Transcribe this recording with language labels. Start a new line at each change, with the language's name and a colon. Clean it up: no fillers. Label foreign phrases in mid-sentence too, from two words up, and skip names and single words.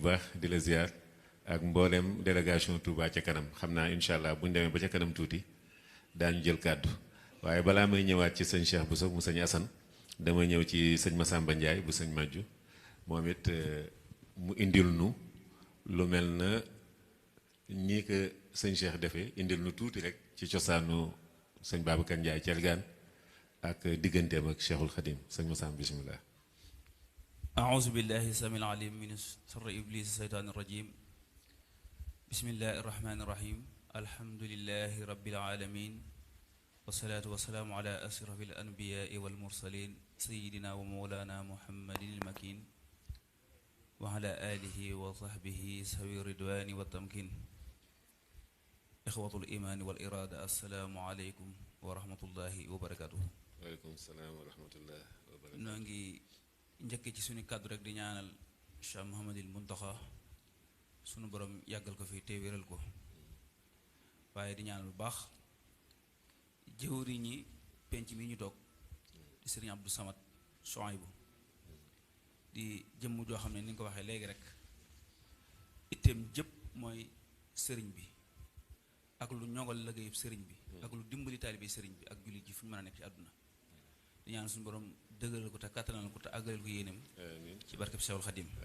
Wolof: baax di la ziar ak mboolem délégation Touba ca kanam xam naa
Arabic: إن شاء الله
Wolof: bu ñu demee ba ca kanam tuuti daañu jël kàddu waaye balaa may ñëwaat ci sëñ Cheikh Bousso mu sëñ Assane damay ñëw ci sëñ Massamba Ndiaye bu sëñ Majju moom it mu indil nu lu mel na ñii ko sëñ Cheikh defee indil nu tuuti rek ci cosaanu sëñ Babacar Ndiaye Thiergane ak digganteem ak Cheikhul Khadim sëñ Massamba bismillah.
Arabic: أعوذ بالله السميع العليم من شر إبليس الشيطان الرجيم بسم الله الرحمن الرحيم الحمد لله رب العالمين والصلاة والسلام على أشرف الأنبياء والمرسلين سيدنا ومولانا محمد المكين وعلى آله وصحبه سوي الرضوان والتمكين إخوة الإيمان والإرادة السلام عليكم ورحمة الله وبركاته. وعليكم السلام ورحمة الله وبركاته.
Wolof: noo ngi njëkkee ci suñu kàddu rek di ñaanal Cheikh Mouhamadil Muntaxa sunu borom yàggal ko fi te wéral ko waaye di ñaanal bu baax jëwriñi penc mi ñu toog di sëriñ Abdou Samad Souhaïbou di jëmm joo xam ne ni nga ko waxee léegi rek itteem jëpp mooy sëriñ bi ak lu ñoŋal liggéeyub sëriñ bi ak lu dimbali taalibe sëriñ bi ak jullit ji fu ñu mën a nekk ci àdduna di ñaan suñu borom dëgëral ko te kàttanal ko te àggaleel ko yéenam ci barkeb Cheikhul Khadim